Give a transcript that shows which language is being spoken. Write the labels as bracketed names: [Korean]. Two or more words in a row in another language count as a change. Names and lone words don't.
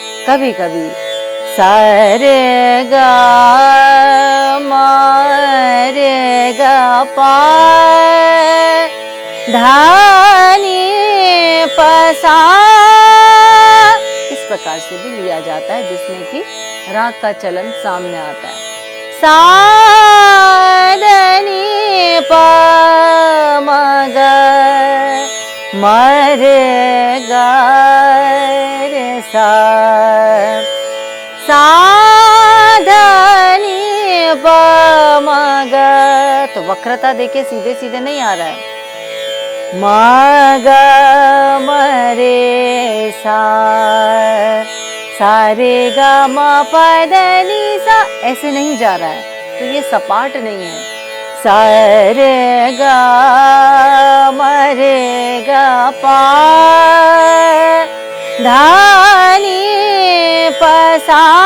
[Hindi] कभी कभी सा रे गा मा रे गा पा धा नी पा सा, इस प्रकार से भी लिया जाता है, जिसमें कि राग का चलन सामने आता है। सा ध नी पा म ग म रे गा रे सा, सा ध नी प म ग, तो वक्रता देखिए सीधे सीधे नहीं आ रहा है। म ग म रे सा, सा रे ग म प ध नी सा, ऐसे नहीं जा रहा है, तो ये सपाट नहीं है। सा रे ग म रे ग पा धा नी प सा,